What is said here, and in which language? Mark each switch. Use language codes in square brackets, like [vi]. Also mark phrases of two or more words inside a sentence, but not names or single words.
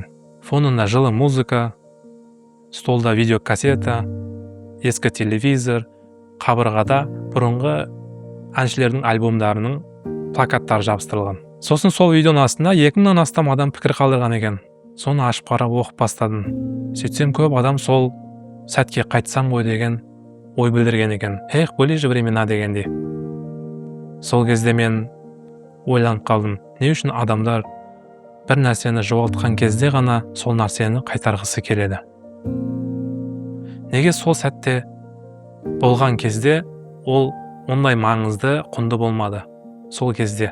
[kk] Фонында жылы музыка, столда видеокассета, ескі телевизор, қабырғада бұрынғы әншілердің альбомдарының плакаттары жабыстырылған. Сосын сол видеоның астында 2000-нан астам адам пікір қалдырған екен. Соны ашып қарап оқып бастадым. Сөйтсем көп адам сол сәтке қайтсам ғой деген ой білдірген екен. [ru] Эх, были же времена дегендей. [kk] Сол кезде мен ойланып қалдым. Не үшін адамдар бір нәрсені жоғалтқан кезде ғана сол нәрсені қайтарғысы келеді? Неге сол сәтте болған кезде ол ондай маңызды, құнды болмады сол кезде?